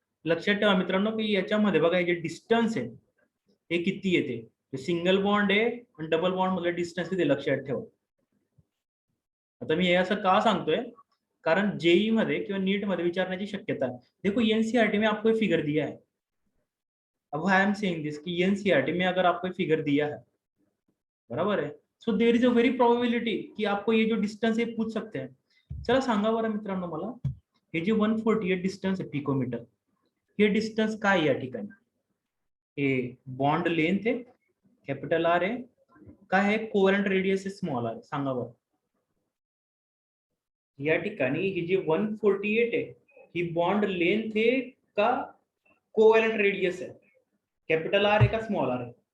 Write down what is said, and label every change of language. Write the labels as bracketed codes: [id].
[mr] लक्षात ठेवा मित्रांनो की याच्यामध्ये बघा जे डिस्टन्स आहे हे किती येते सिंगल बॉन्ड आहे आणि डबल बॉन्ड मध्ये डिस्टन्स किती लक्षात ठेवा. आता मी हे असं का सांगतोय कारण जेई मध्ये किंवा नीट मध्ये विचारण्याची शक्यता है. [hi] देखो एनसीईआरटी में आपको फिगर दिया है. अब [en] I am saying this [hi] कि एनसीईआरटी में अगर आपको फिगर दिया है बराबर है [en] so there is a very probability [hi] कि आपको ये जो डिस्टेंस है पूछ सकते हैं. [mr] चला सांगा बरं मित्रांनो मला हे जे 148 डिस्टन्स आहे पिकोमीटर हे डिस्टन्स काय या ठिकाणी हे बॉन्ड लेंथ आहे कॅपिटल आर आहे काय आहे कोव्हॅलेंट रेडियस आहे स्मॉल आर. सांगा बरं या ठिकाणी ही जी 148 आहे ही बॉन्ड लेंथ आहे का कोव्हॅलेंट रेडियस आहे कॅपिटल आर आहे का स्मॉल आर आहे.